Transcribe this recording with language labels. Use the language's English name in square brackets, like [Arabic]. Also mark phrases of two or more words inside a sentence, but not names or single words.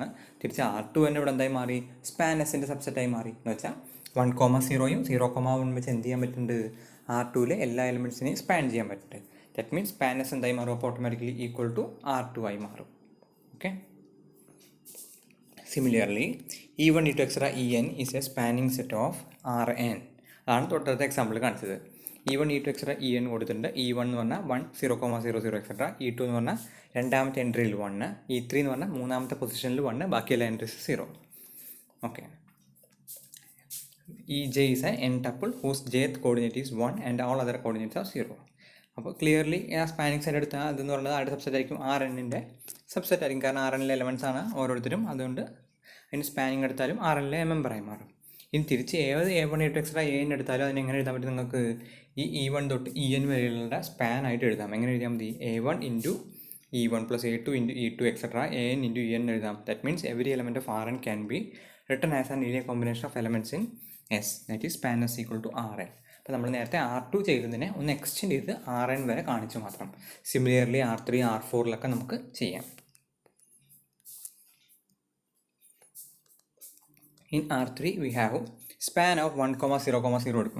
[Malayalam] തിരിച്ച് R2 തന്നെ ഇവിടെ എന്തായി മാറി? സ്പാൻ എസിൻ്റെ സബ്സെറ്റായി മാറി. എന്ന് വെച്ചാൽ 1, 0യും 0, 1 വെച്ച് എന്ത് ചെയ്യാൻ പറ്റുന്നുണ്ട്? R2വിലെ എല്ലാ എലമെൻറ്റ്സിനെയും സ്പാൻ ചെയ്യാൻ പറ്റുന്നുണ്ട്. [English] That means span S [Malayalam] എന്തായി മാറും? അപ്പോൾ ഓട്ടോമാറ്റിക്കലി [English] equal to [Malayalam] R2 ആയി മാറും. [English] Okay. Similarly E1, E2, En is a spanning set of Rn. [Malayalam] അതാണ് തൊട്ടടുത്ത എക്സാമ്പിൾ കാണിച്ചത്. E1, E2, En കൊടുത്തിട്ടുണ്ട്. E1 എന്ന് പറഞ്ഞാൽ 1, 0, 0, 0, etc. E2 എന്ന് പറഞ്ഞാൽ രണ്ടാമത്തെ എൻട്രിയിൽ 1, E3 എന്ന് പറഞ്ഞാൽ മൂന്നാമത്തെ പൊസിഷനിൽ 1, ബാക്കിയെല്ലാ എൻട്രീസ് 0. ഓക്കെ. [English] Ej is an n-tuple whose jth coordinate is 1 and all other coordinates are 0. [Malayalam] അപ്പോൾ ക്ലിയർലി ആ [English] spanning set [Malayalam] എടുത്താൽ അതെന്ന് പറയുന്നത് ആരുടെ സബ്സെറ്റ് ആയിരിക്കും? Rnൻ്റെ സബ്സെറ്റ് ആയിരിക്കും. കാരണം Rnലെ എലമെൻറ്റ്സ് ആണ് ഓരോരുത്തരും. അതുകൊണ്ട് അതിന് സ്പാനിങ് എടുത്താലും Rnലെ മെമ്പറായി മാറും. ഇനി തിരിച്ച് ഏത് A1, A2, En എടുത്താലും അതിന് എങ്ങനെ എഴുതാൻ പറ്റും? നിങ്ങൾക്ക് ഈ E1 തൊട്ട് En വരെയുള്ള സ്പാൻ ആയിട്ട് എഴുതാം. എങ്ങനെ എഴുതാൻ മതി? [English] A1 into E1 plus A2 into E2 En into En [Malayalam] എഴുതാം. [English] That means every element of Rn can be written as an linear combination of elements in S. That is span S equal to Rn. [Malayalam] അപ്പോൾ നമ്മൾ നേരത്തെ R2 ചെയ്തതിനെ ഒന്ന് എക്സ്റ്റെൻഡ് ചെയ്ത് Rn വരെ കാണിച്ചു മാത്രം. സിമിലർലി R3, R4 നമുക്ക് ചെയ്യാം. [English] in R3 we have span of [Malayalam] 1, 0, 0 എടുക്കണം.